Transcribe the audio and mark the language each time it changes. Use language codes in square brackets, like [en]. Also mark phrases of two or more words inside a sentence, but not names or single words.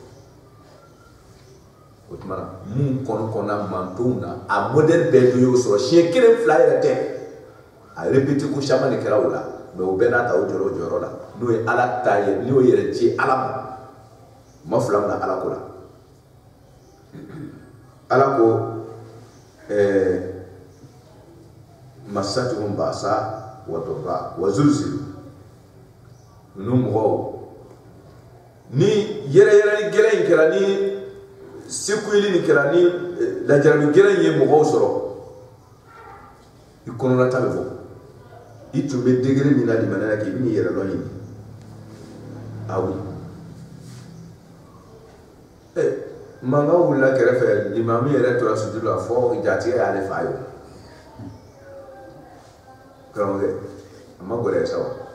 [bm] o tuma na mun kɔnɔna mantonw na a modèle bɛɛ dɔ y'o sɔrɔ siɲɛ kelen fila yɛrɛ tɛ a répété ko caman de kɛra o la mais o bɛɛ n'a ta o jɔyɔrɔ la n'o ye ala ta ye n'o yɛrɛ ci ala ma ma fila min na ala ko la ala ko [ar] مستهم البأساء والضراء وزلزلوا [bm] ninnu mɔgɔw ni yɛrɛyɛrɛli gɛlɛn in kɛra ni sekuyeli nin kɛra ni lajarabi gɛlɛn in ye mɔgɔw sɔrɔ i kɔnɔnata bɛ bɔ i tun bɛ degré min na limaniya k'i bɛ n'i yɛrɛ dɔn ɲini awi mankan wulila kɛrɛfɛ limami yɛrɛ tora sujudi la fɔ jatigɛ y'ale fa ye karamɔgɔkɛ a ma gɔlɛya sa wa